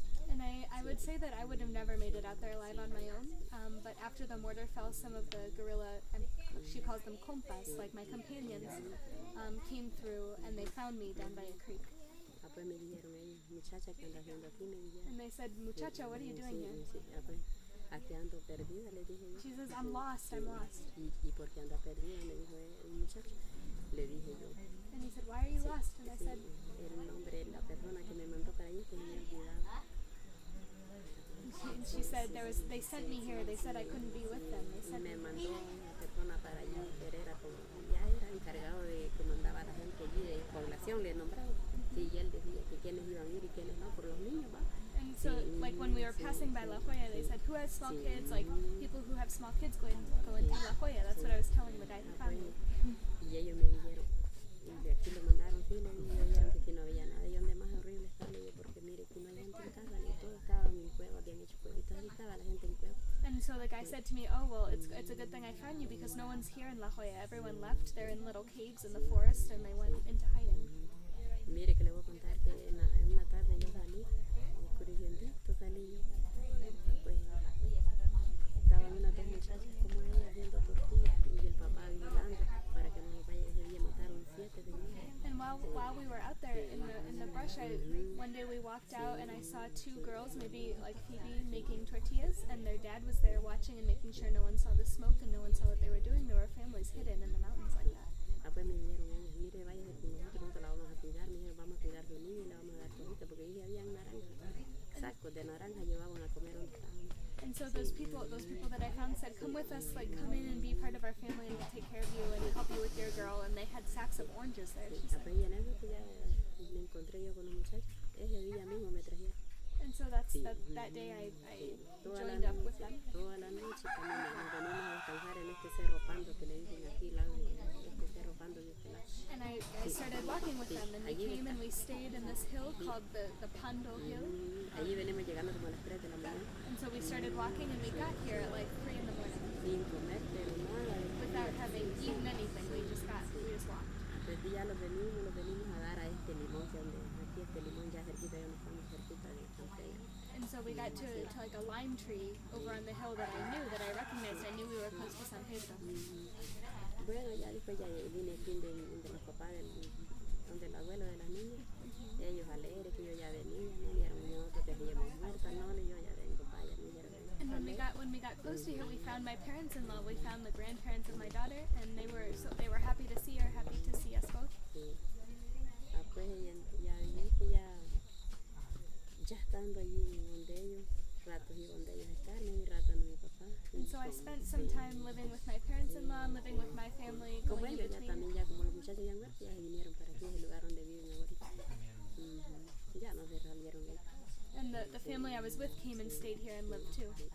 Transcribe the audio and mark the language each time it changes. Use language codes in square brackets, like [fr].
[en] And I would say that I would have never made it out there alive on my own, but after the mortar fell, some of the guerrilla, and she calls them compas, like my companions, came through and they found me down by a creek. [es] Pues me dijeron ellos, muchacha, ¿qué andas haciendo aquí? Me dijeron. [en] And they said, muchacha, what are you doing here? [es] Sí, pues, aquí ando perdida, le dije yo. [en] She says, I'm lost, I'm lost. [es] ¿Y por qué anda perdida? Me dijo el muchacho. Le dije yo. [en] And he said, why are you lost? And I said, [es] el nombre, la persona que me mandó para allí, que me había olvidado. [en] And she said, they sent me here, they said I couldn't be with them. They said, [es] me mandó una persona para allí, que era como, ya era encargado de que mandaba a la gente allí de población, le nombraba. Sí, y él decía que quiénes iban a ir y quiénes no, por los niños, ¿va? [en] And so, like when we were passing by La Jolla, they said, who has small kids? Like people who have small kids go into La Jolla. That's what I was telling the guy who found me. [es] Y ellos me dijeron, de aquí lo mandaron, sí, le dijeron que aquí no había nada. Y donde más horrible estaba yo, porque mire, aquí no hay gente en casa, ni todo estaba en cueva, habían hecho cuevitas, ahí estaba la gente en cueva. [en] And so the guy said to me, oh, well, it's a good thing I found you because no one's here in La Jolla. Everyone left. They're in little caves in the forest and they went into hiding. [es] Mire que le voy a contar que en una tarde yo salí, oscureciendito salí yo, pues estaban unas 2 muchachas como ella haciendo tortillas y el papá vigilando para que no nos vaya ese día, mataron 7 señores. [en] And while we were out there in the brush, one day we walked out and I saw 2 girls, maybe like Phoebe, making tortillas, and their dad was there watching and making sure no one saw the smoke and no one saw what they were doing. There were families hidden in the mountains like that. [es] Pues me dijeron ellos, mire, váyase con nosotros la vamos a cuidar. Me dijeron, vamos a cuidar a su niña y le vamos a dar cositas, porque ahí habían naranjas, sacos de naranja llevaban a comer donde estaban. [en] And so those people that I found said, come with us, like come in and be part of our family and we'll take care of you and help you with your girl. And they had sacks of oranges there, she said. [es] Y en eso que ya me encontré yo con los muchachos, ese día mismo me trajeron. [en] And so that day I joined up with them. [es] Toda la noche también nos venimos a descansar en este cerro Pando que le dicen aquí, lado de este cerro Pando de este lado. [en] And I started walking with them, and we came and we stayed in this hill called the Pando Hill. [es] Allí venimos llegando como a las 3 de la mañana. [en] And so we started walking and we got here at like 3 in the morning. [es] Sin comer, pero nada. [en] Without having eaten anything, we just walked. [es] Pues ya los venimos a dar a este limón, que aquí este limón ya cerquita, ya no estamos cerquita de Santiago. [en] And so we got to like a lime tree over on the hill that I knew, that I recognized. I knew we were close to San Pedro. [es] Bueno, ya después ya vine aquí de los papás, donde el abuelo de las niñas. Ellos alegres que yo ya venía, me dieron nosotros que habíamos muerta, no, yo ya vengo, vaya, me dijeron. [en] And when we got close to here, we found my parents-in-law. We found the grandparents of my daughter, and they were happy to see her, happy to see us both. [es] Sí. Pues ya vi que ya estando allí donde ellos, ratos y donde ellos están, y ratos en mi papá. [en] And so I spent some time living with my parents-in-law and living with my family. [es] Como ellos ya también, ya como los muchachos ya han muerto, ya se vinieron para aquí, es el lugar donde viven ahorita. Ya no se salieron ellos. [en] And the family I was with came and stayed here and lived too.